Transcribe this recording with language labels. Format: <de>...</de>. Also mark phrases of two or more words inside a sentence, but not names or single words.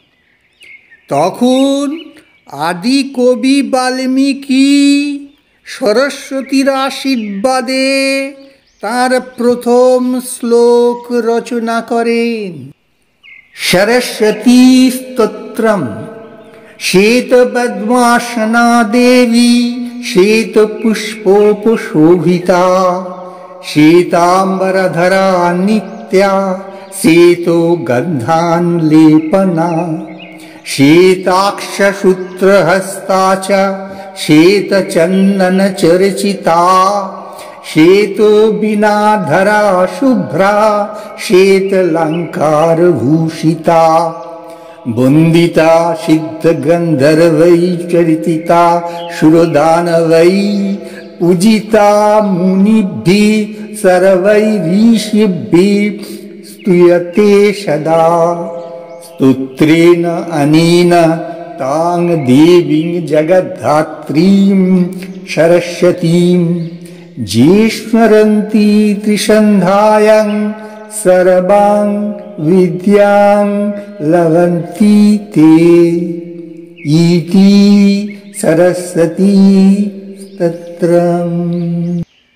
<bn>তখন আদি কবি বাল্মীকি সরস্বতীর আশীর্বাদে তার প্রথম শ্লোক রচনা করেন।</bn> <sa>সরস্বতী স্তোত্রম শ্বেতপদ্মাসনা দেবী শ্বেতপুষ্পোপশোভিতা শ্বেতাম্বরধরা নিত্যা শ্বেতো গন্ধান্লেপনা শ্বেতাক্ষসূত্রহস্তা চ শ্বেতচন্দনচর্চিতা শ্বেতো বিনাধরা শুভ্রা শ্বেতলঙ্কারভূষিতা বন্দিতা সিদ্ধগন্ধর্वै চরিতা সুরদানवै पूजिता मुनिभिः सर्वैरीषिभिः स्तूयते सदा स्तोत्रेण अनेन तां देवीं जगद्धात्रीं सरस्वतीं ये स्मरन्ति त्रिसन्ध्यायां सर्वां विद्यां लभन्ति ते इति सरस्वती स्तोत्रम्।</sa>